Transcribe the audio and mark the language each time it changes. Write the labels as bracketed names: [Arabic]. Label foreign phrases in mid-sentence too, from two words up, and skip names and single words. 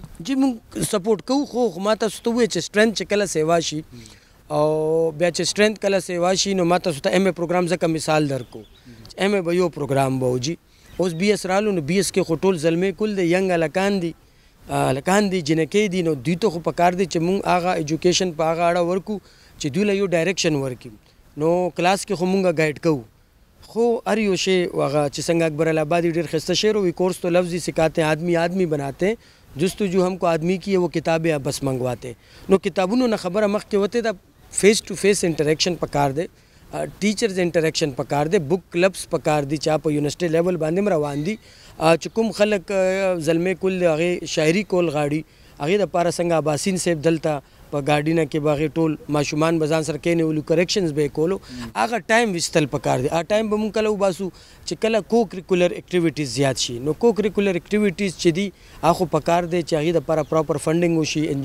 [Pashto] جی موږ سپورټ کوو خو ما تاسو ته ووایي چې سټرینث چې کله سیوا شي او بیا چې سټرینث کله سیوا شي نو ما تاسو ته [English] MA program [Pashto] ځکه مثال درکو ایم اے به یو پروګرام به وجي اوس بی ایس رالو نو بی ایس کې خو ټول زلمی کل دی ینګ هلکان دي جنکۍ دي نو دوی ته خو پکار دی چې موږ هغه ایجوکیشن په هغه اړه ورکو چې دوی له یو ډایرکشن ورکړي نو کلاس کې خو مونږ گائیډ کوو خو هر یو شی هغه چې څنګه اکبر الآبادي ډېر ښایسته شعر وي [Urdu] کورس تو لفظ ہی سکھاتے ہیں آدمی آدمی بناتے ہیں جستجو ہم کو آدمی کی ہے وہ کتابیں بس منگواتے [Pashto] نو کتابونو نه خبره مخکې وته دا [English] face to face interaction [Pashto] پکار دی [English] teachers interaction [Pashto] پکار دی [English] book clubs [Pashto] پکار دي چې په [English] university level [Pashto] باندې روان دي چې کوم خلک زلمی کل هغې شاعري کول غاړي هغې دپاره څنګه اباسین صاحب دلته په ګاډینه کې به هغې ټول ماشومان به ځان سره کېنولو کریکشنز به یې کولو هغه ټایم ویستل پکار دی هغه ټایم به مونږ کله وباسو چې کله [English] co curricular activities [Pashto] زیات شي نو [English] co curricular activities [Pashto] چې دي هغه خو پکار دی چې هغې دپاره [English] proper funding [Pashto] وشي ان